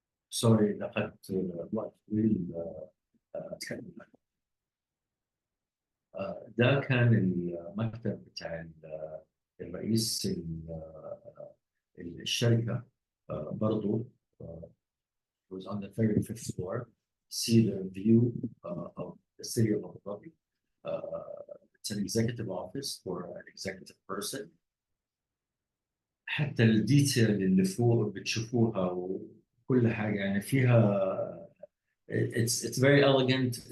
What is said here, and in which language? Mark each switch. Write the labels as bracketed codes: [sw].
[ar] سوري لقد وقت طويل اتكلم عنه. ده كان المكتب بتاع الرئيس الشركة برضو. [en] It was on the 35th floor. See the view of the city of Abu Dhabi. It's an executive office for an executive person. [ar] حتى الديتيل اللي فوق بتشوفوها وكل حاجة يعني فيها [en] it's very elegant.